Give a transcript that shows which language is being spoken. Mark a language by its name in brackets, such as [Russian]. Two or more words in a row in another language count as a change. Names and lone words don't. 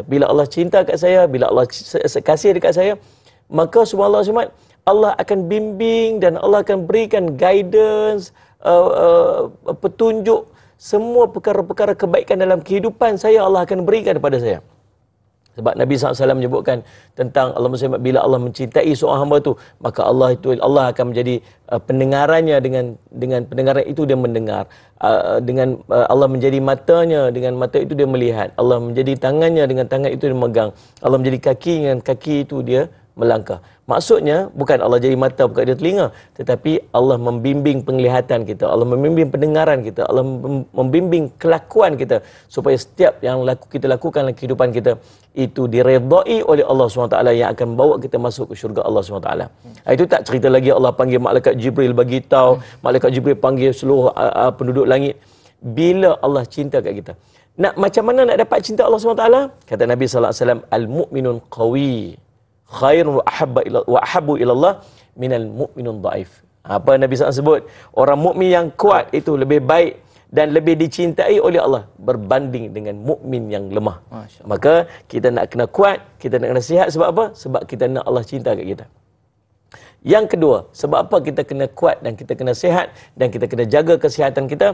[Malay] Bila Allah cinta kat saya, bila Allah kasih dekat saya, maka subhanallah Allah akan bimbing dan Allah akan berikan guidance, petunjuk, semua perkara-perkara kebaikan dalam kehidupan saya Allah akan berikan kepada saya. Sebab Nabi SAW menyebutkan tentang Allah, bila Allah mencintai seorang hamba tu, maka Allah akan menjadi pendengarannya, dengan pendengaran itu dia mendengar. Dengan Allah menjadi matanya, dengan mata itu dia melihat. Allah menjadi tangannya, dengan tangan itu dia megang. Allah menjadi kaki, dengan kaki itu dia melangkah. Maksudnya bukan Allah jadi mata, bukan dia telinga, tetapi Allah membimbing penglihatan kita, Allah membimbing pendengaran kita, Allah membimbing kelakuan kita supaya setiap yang kita lakukan dalam kehidupan kita itu diredai oleh Allah SWT yang akan bawa kita masuk ke syurga Allah SWT. Itu tak cerita lagi Allah panggil malaikat Jibril bagi tahu, malaikat Jibril panggil seluruh penduduk langit. Bila Allah cinta kat kita, macam mana nak dapat cinta Allah SWT? Kata Nabi SAW, [Arabic] المؤمنون قوي خير وأحب إلى الله من المؤمنون ضعيف. [Malay] Apa Nabi SAW sebut? Orang mukmin yang kuat itu lebih baik dan lebih dicintai oleh Allah berbanding dengan mukmin yang lemah. Maka kita nak kena kuat, kita nak kena sihat sebab apa? Sebab kita nak Allah cinta kat kita. Yang kedua, sebab apa kita kena kuat dan kita kena sihat dan kita kena jaga kesihatan kita?